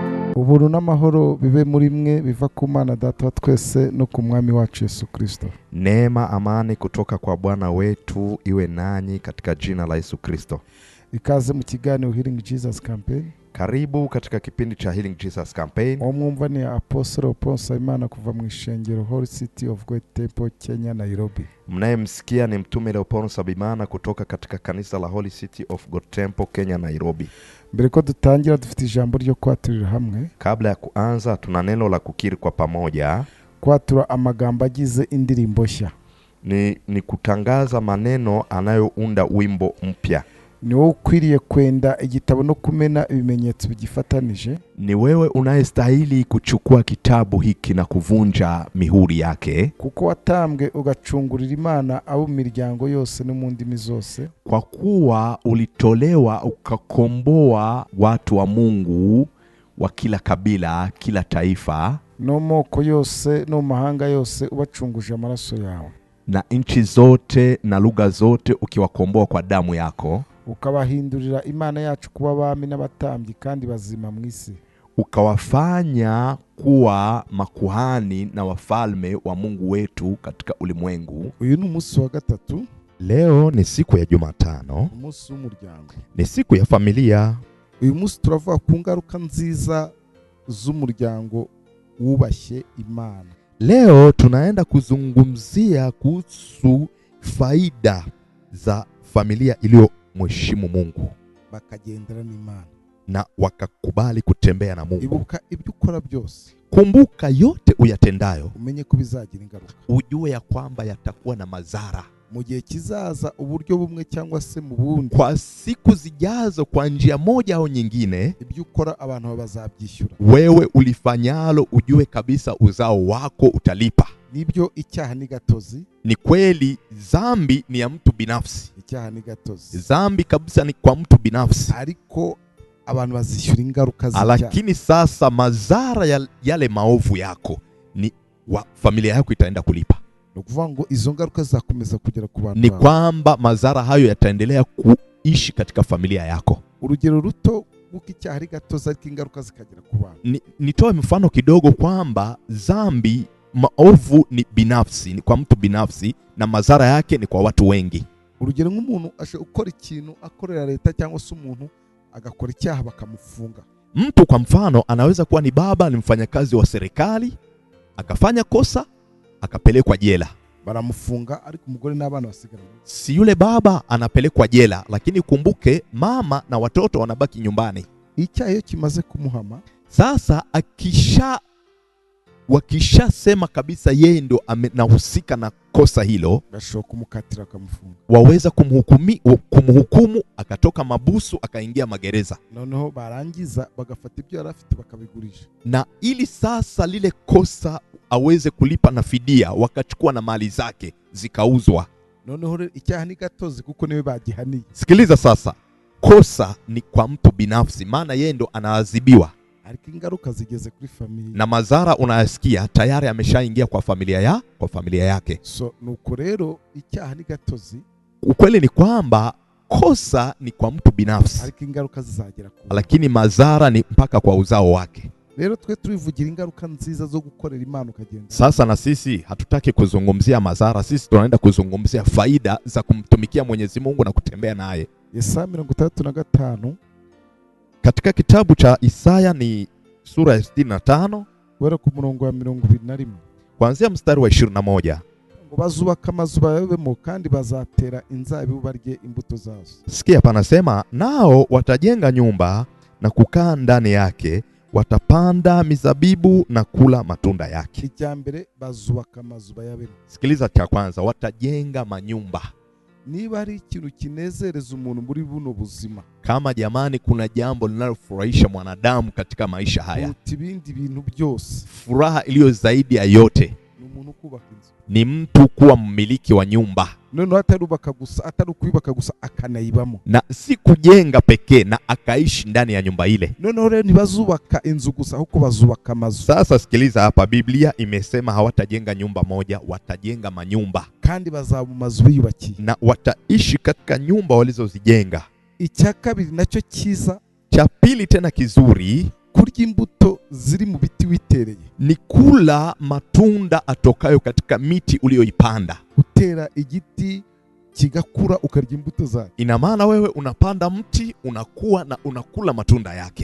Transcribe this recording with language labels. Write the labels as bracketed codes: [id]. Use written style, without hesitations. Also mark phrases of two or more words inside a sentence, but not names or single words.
[rw] Ubuntu n'amahoro bibe muri mwe biva ku Mana Data wa twese no ku Mwami wacu Yesu Kristo. [sw] Neema, amani kutoka kwa Bwana wetu iwe nanyi katika jina la Yesu Kristo. [rw] Ikaze mu kiganiro Healing Jesus Campaign. [sw] Karibu katika kipindi cha Healing Jesus Campaign. [rw] Omwumva ni Apostle Paul Simon kuva mu ishengero Holy City of God Temple, Kenya, Nairobi. [sw] Mnayemsikia ni mtume Leopold Sabimana kutoka katika kanisa la Holy City of God Temple, Kenya, Nairobi. [rw] Mbere ko dutangira dufite ijambo ryo kwaturira hamwe. [sw] Kabla ya kuanza tuna neno la kukiri kwa pamoja. [rw] Kwatura amagambo agize indirimbo nshya. [sw] Ni kutangaza maneno anayounda wimbo mpya. [rw] Ni wewe ukwiriye kwenda igitabo no kumena ibimenyetso bigifatanije. [sw] Ni wewe unayestahili kuchukua kitabu hiki na kuvunja mihuri yake. [rw] Kuko watambwe ugacungurira Imana abo miryango yose no mu ndimi zose. [sw] Kwa kuwa ulitolewa ukakomboa watu wa Mungu wa kila kabila, kila taifa, [rw] no moko yose no mahanga yose ubacunguje amaraso yawe. [sw] Na nchi zote na lugha zote ukiwakomboa kwa damu yako. [rw] Ukabahindurira Imana yacu kuba abami n'abatambyi kandi bazima mu isi. [sw] Ukawafanya kuwa makuhani na wafalme wa Mungu wetu katika ulimwengu. [rw] Uyu ni umunsi wa gatatu. [sw] Leo ni siku ya Jumatano. [rw] Umunsi w'umuryango. [sw] Ni siku ya familia. [rw] Uyu munsi turavuga ku ngaruka nziza z'umuryango wubashye Imana. [sw] Leo tunaenda kuzungumzia kuhusu faida za familia iliyomheshimu Mungu [rw] bakagendera n'Imana [sw] na wakakubali kutembea na Mungu. [rw] Ibuka ibyo ukora byose. [sw] Kumbuka yote uyatendayo. [rw] Umenye ko bizagira ingaruka. [sw] Ujue ya kwamba yatakuwa na madhara. [rw] Mu gihe kizaza uburyo bumwe cyangwa se mu bundi. [sw] Kwa siku zijazo kwa njia moja au nyingine. [rw] Ibyo ukora abantu bazabyishyura. [sw] Wewe ulifanyalo ujue kabisa uzao wako utalipa. [rw] Nibyo icyaha ni gatozi. [sw] Ni kweli dhambi ni ya mtu binafsi. [rw] Icyaha ni gatozi. [sw] Dhambi kabisa ni kwa mtu binafsi. [rw] Ariko abantu bazishyura ingaruka z'icyaha. [sw] Lakini sasa madhara yale maovu yako ni familia yako itaenda kulipa. [rw] Nukuvuga ngo izo ngaruka zakomeza kugera ku bantu. [sw] Ni kwamba madhara hayo yataendelea kuishi katika familia yako. [rw] Urugero ruto icyaha ari gatozi ariko ingaruka zikagera ku bantu. [sw] Nitoe mfano kidogo kwamba dhambi maovu ni binafsi, ni kwa mtu binafsi, na madhara yake ni kwa watu wengi. [rw] Urugero nk'umuntu ukora ikintu akorera leta cyangwa se umuntu agakora icyaha bakamufunga. [sw] Mtu kwa mfano anaweza kuwa ni baba, ni mfanyakazi wa serikali, akafanya kosa, akapelekwa jela. [rw] Baramufunga ariko umugore n'abana basigara. [sw] Si yule baba anapelekwa jela, lakini kumbuke mama na watoto wanabaki nyumbani. [rw] Icyaha iyo kimaze kumuhama, [sw] sasa wakishasema kabisa yeye ndo anahusika na kosa hilo, [rw] gashoka kumukatira akamufunga. [sw] Waweza kumhukumu akatoka mabusu akaingia magereza. [rw] Noneho barangiza bagafata ibyo yarafite bakabigurisha. [sw] Na ili sasa lile kosa aweze kulipa na fidia, wakachukua na mali zake zikauzwa. [rw] Noneho icyaha ni gatozi kuko niwe bagihaniye. [sw] Sikiliza sasa, kosa ni kwa mtu binafsi, maana yeye ndo anaadhibiwa. [rw] Ariko ingaruka zigeze kuri familia. [sw] Na madhara unayasikia tayari ameshaingia kwa familia yake. [rw] So nuko rero icyaha ni gatozi. [sw] Ukweli ni kwamba kosa ni kwa mtu binafsi. [rw] Ariko ingaruka zizagera ku. [sw] Lakini madhara ni mpaka kwa uzao wake. [rw] Rero twe turivugira ingaruka nziza zo gukorera Imana ukagenda. [sw] Sasa na sisi hatutaki kuzungumzia madhara, sisi tunaenda kuzungumzia faida za kumtumikia Mwenyezi Mungu na kutembea naye. [rw] Yesaya 35 [sw] katika kitabu cha Isaya ni sura ya 65 [rw] wera ku murongo wa 21 [sw] kuanzia mstari wa 21. [rw] Ngo bazubaka amazu bayabemo kandi bazatera inzabibu barye imbuto zazo. [sw] Sikia panasema, nao watajenga nyumba na kukaa ndani yake, watapanda mizabibu na kula matunda yake. [rw] Ijambere bazubaka amazu bayabemo. [sw] Sikiliza cha kwanza, watajenga manyumba. [rw] Niba ari ikintu kinezereza umuntu muri buno buzima, [sw] kama jamani kuna jambo linalofurahisha mwanadamu katika maisha haya, [rw] ibindi bintu byose, [sw] furaha iliyo zaidi ya yote [rw] umuntu kubaka inzu, [sw] ni mtu kuwa mmiliki wa nyumba. [rw] None atarubaka gusa, atarukubaka gusa akanayibamo. [sw] Na si kujenga pekee na akaishi ndani ya nyumba ile. [rw] None rero ntibazubaka inzu gusa huko bazubaka amazu. [sw] Sasa sikiliza hapa, Biblia imesema hawatajenga nyumba moja, watajenga manyumba. [rw] Kandi bazaba mazu biyubakiye. [sw] Na wataishi katika nyumba walizozijenga. [rw] Icya kabiri nacyo kiza, [sw] cha pili tena kizuri, [rw] kurya imbuto ziri mu biti witereye. [sw] Ni kula matunda atokayo katika miti uliyoipanda. [rw] Utera igiti kigakura ukarya imbuto zake. [sw] Ina maana wewe unapanda mti, unakuwa na unakula matunda yake.